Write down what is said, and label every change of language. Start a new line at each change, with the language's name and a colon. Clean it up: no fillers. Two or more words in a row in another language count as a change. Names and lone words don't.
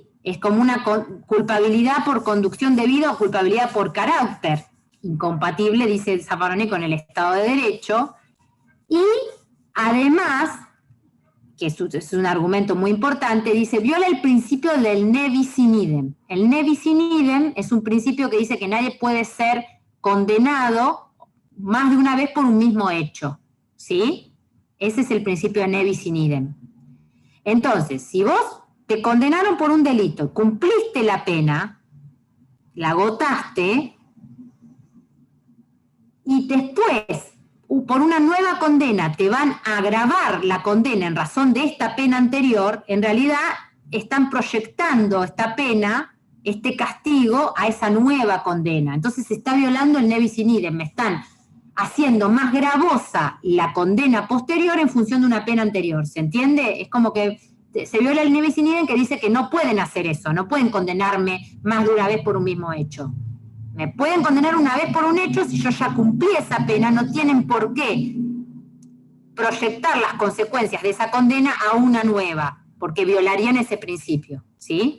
Spanish: Es como una culpabilidad por conducción debida o culpabilidad por carácter, incompatible, dice Zaffaroni, con el Estado de Derecho, y además, que es un argumento muy importante, dice, viola el principio del
Latin: ne bis in idem.
Spanish: El
Latin: ne bis in idem
Spanish: es un principio que dice que nadie puede ser condenado más de una vez por un mismo hecho, ¿sí? Ese es el principio de
Latin: ne bis in idem.
Spanish: Entonces, si vos te condenaron por un delito, cumpliste la pena, la agotaste, y después, por una nueva condena, te van a agravar la condena en razón de esta pena anterior, en realidad están proyectando esta pena, este castigo, a esa nueva condena. Entonces se está violando el
Latin: ne bis in idem,
Spanish: me están haciendo más gravosa la condena posterior en función de una pena anterior, ¿se entiende? Es como que se viola el
Latin: ne bis in idem,
Spanish: que dice que no pueden hacer eso, no pueden condenarme más de una vez por un mismo hecho. Me pueden condenar una vez por un hecho, si yo ya cumplí esa pena, no tienen por qué proyectar las consecuencias de esa condena a una nueva, porque violarían ese principio, ¿sí?